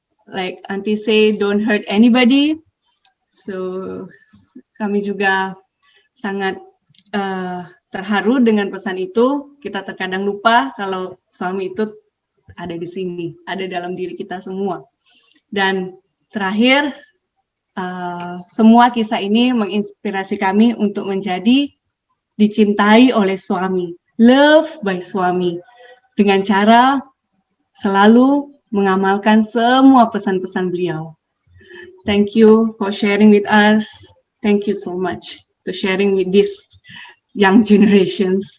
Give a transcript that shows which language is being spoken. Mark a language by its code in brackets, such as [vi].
[en] Like Auntie say, don't hurt anybody. [id] So kami juga sangat terharu dengan pesan itu. Kita terkadang lupa kalau suami itu ada di sini, ada dalam diri kita semua. Dan terakhir, semua kisah ini menginspirasi kami untuk menjadi dicintai oleh suami, [en] love by [id] suami, dengan cara selalu mengamalkan semua pesan-pesan beliau. [en] Thank you for sharing with us. Thank you so much to sharing with this young generations.